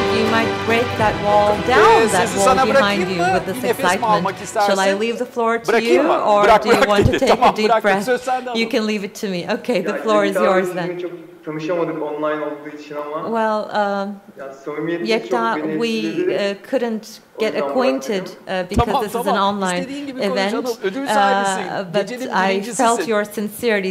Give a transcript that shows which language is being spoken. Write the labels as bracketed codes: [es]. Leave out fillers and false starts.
[en] You might break that wall down, that wall behind you with this excitement. Shall I leave the floor to you, or do you want to take a deep breath? You can leave it to me. Okay, the floor is yours then. [tr] Tanışamadık online olduğu için ama. [en] Well, Yekta, we couldn't get acquainted because this is an online event, but I felt your sincerity.